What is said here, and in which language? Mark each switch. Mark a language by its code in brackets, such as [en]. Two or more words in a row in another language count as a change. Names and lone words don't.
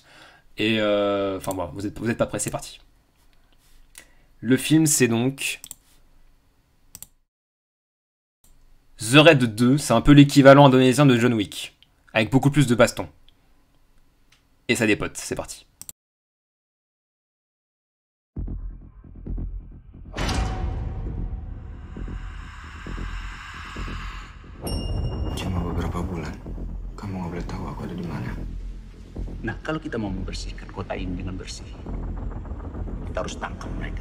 [fr] Et enfin bon, vous êtes pas prêts, c'est parti. Le film, c'est donc The Raid 2, c'est un peu l'équivalent indonésien de John Wick, avec beaucoup plus de bastons. Et ça dépote, c'est parti. [id] Cuma beberapa bulan, kamu nggak boleh tahu aku ada di mana. Nah, kalau kita mau membersihkan kota ini dengan bersih, kita harus tangkap mereka.